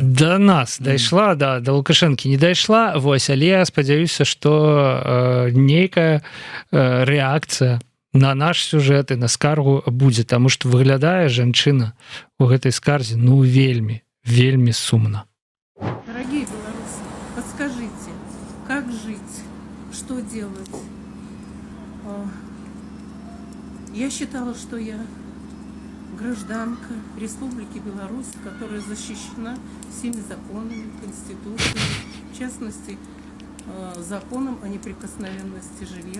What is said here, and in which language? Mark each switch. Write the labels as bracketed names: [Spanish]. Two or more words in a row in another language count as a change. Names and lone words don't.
[Belarusian] Да нас дайшла, да Лукашэнкі не дайшла, вось, але я спадзяюся, што нейкая рэакцыя на наш сюжэт і на скаргу будзе, таму што выглядае жанчына у гэтай скарзе, ну, вельмі, вельмі сумна. [Russian] Дорогие белорусы, подскажите, как жить, что делать? Я считала, что я гражданка Республики Беларусь, которая защищена всеми законами, Конституцией, в частности, законом о неприкосновенности жилья.